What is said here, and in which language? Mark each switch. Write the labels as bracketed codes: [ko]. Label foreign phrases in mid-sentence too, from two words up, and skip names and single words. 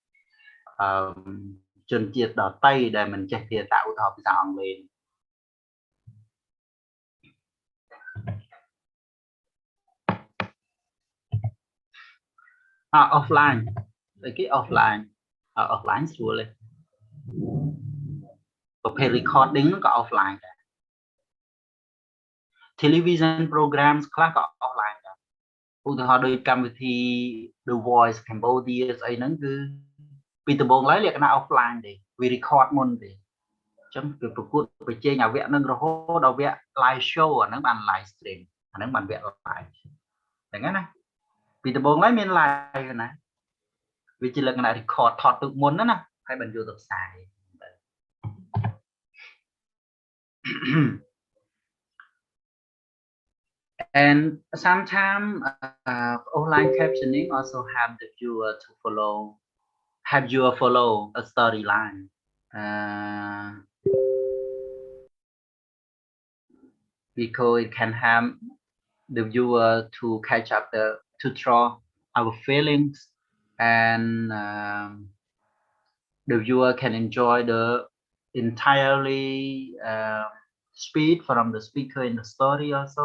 [km] ជនជាតិដទៃដែលមិនចេះភាសាឧទាហរណ៍ភាសាអង់គ្លេស offline គេ offline ស្រួលទេប្រភេទ recording ក៏ offline ដែរ [en] television programs [km] ខ្លះក៏ offline ដែរឧទាហរណ៍ដូចកម្មវិធី The Voice Cambodia ស្អីហ្នឹងគឺពីដំបូងឡើយលក្ខណៈ offline ទេវា record មុនទេអញ្ចឹងគេប្រកួតប្រជែងអាវគ្គហ្នឹងរហូតដល់វគ្គ [en] live show [km] អាហ្នឹងបាន [en] live stream [km] អាហ្នឹងបានវគ្គ live ហ្នឹងណាពីដំបូងឡើយមាន live ណាវាជាលក្ខណៈ record ថតទុកមុនណាហើយបានយកទៅផ្សាយ [en] and sometimes online captioning also have the viewer to follow a storyline because it can help the viewer to catch up to draw our feelings and the viewer can enjoy the entirely speed from the speaker in the story also.